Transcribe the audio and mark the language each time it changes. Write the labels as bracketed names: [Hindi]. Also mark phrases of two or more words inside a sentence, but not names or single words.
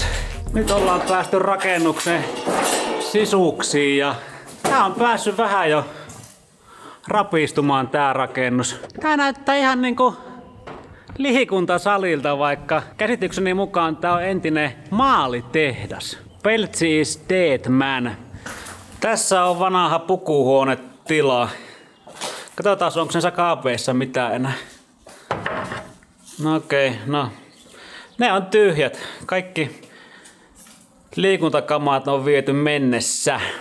[Finnish] Nyt ollaan päästy rakennuksen sisuksiin ja tää on päässyt vähän jo rapistumaan tää rakennus. Tää näyttää ihan niinku lihikuntasalilta, vaikka käsitykseni mukaan tää on entinen maalitehdas. [English] Peltsi is dead man. [Finnish] Tässä on vanha pukuhuonetila. Katsotaan, onko sen kaapeissa mitään enää. No okei, no. Ne on tyhjät. Kaikki liikuntakamat on viety mennessä.